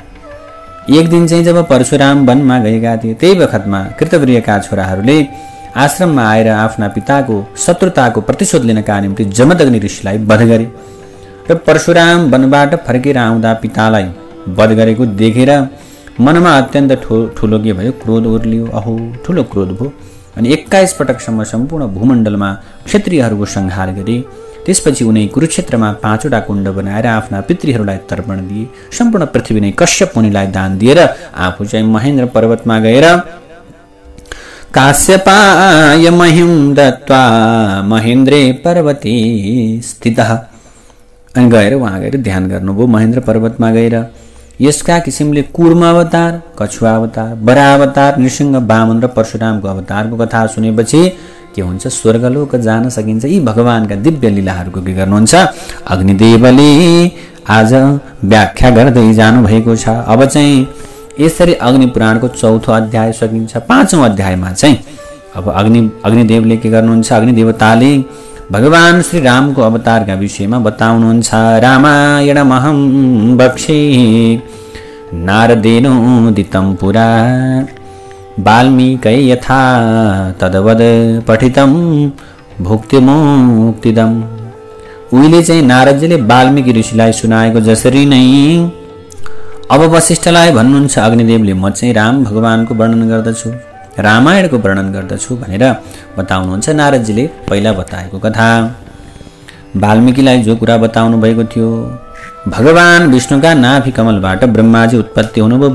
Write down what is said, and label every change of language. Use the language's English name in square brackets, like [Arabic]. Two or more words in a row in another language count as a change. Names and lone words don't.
[Nepali] एक दिन चाहिँ जब परशुराम वनमा गएका थिए, त्यही बखतमा कृतवीर्यका छोराहरूले आश्रममा आएर आफ्ना पिताको शत्रुताको प्रतिशोध लिनका निम्ति जमदग्नि ऋषिलाई वध गरे र परशुराम वनबाट फर्केर आउँदा पितालाई वध गरेको देखेर मनमा अत्यन्त ठुलो के भयो, क्रोध उर्लियो। अहो, ठुलो क्रोध भयो अनि 21 पटकसम्म सम्पूर्ण भूमण्डलमा क्षत्रियहरूको संहार गरे। त्यसपछि उनी कुरुक्षेत्रमा 5वटा कुण्ड बनाएर आफ्ना पितृहरूलाई तर्पण दिए। सम्पूर्ण पृथ्वी नै कश्यप मुनिलाई दान दिएर आफू चाहिँ महेन्द्र पर्वतमा गएर [Sanskrit] काश्यपाय महिं दत्वा महेन्द्रे पर्वते स्थितः [Nepali] अनि गएर उहाँ गएर ध्यान गर्नुभयो महेन्द्र पर्वतमा गएर। यसका किसिमले कूर्म अवतार, कछुवा अवतार, बराह अवतार, नृसिंह, वामन र परशुरामको अवतारको कथा सुनेपछि के हुन्छ, स्वर्गलोक जान सकिन्छ। यी भगवानका दिव्य लीलाहरूको के गर्नुहुन्छ अग्निदेवले आज व्याख्या गर्दै जानु भएको छ। अब चाहिँ यसरी अग्नि पुराणको 4औं अध्याय सकिन्छ। 5औं अध्यायमा चाहिँ अब अग्निदेवले के गर्नुहुन्छ, अग्निदेवताले भगवान श्री रामको अवतारका विषयमा बताउनुहुन्छ। [Sanskrit] रामायणमहं वक्षे नारदेनोदितं पुरा वाल्मीकै यथा तद्वद पठितं भुक्तिमुक्तिदम्। [Nepali] उहिले चाहिँ नारदजीले वाल्मीकि ऋषिलाई सुनाएको जसरी नै अब वशिष्ठलाई भन्नुहुन्छ अग्निदेवले म चाहिँ राम भगवानको वर्णन गर्दछु, रामायणको वर्णन गर्दछु भनेर बताउनुहुन्छ। नारदजीले पहिला बताएको कथा वाल्मीकिलाई जो कुरा बताउनु भएको थियो, भगवान विष्णुका नाभि कमलबाट ब्रह्माजी उत्पत्ति हुनुभयो।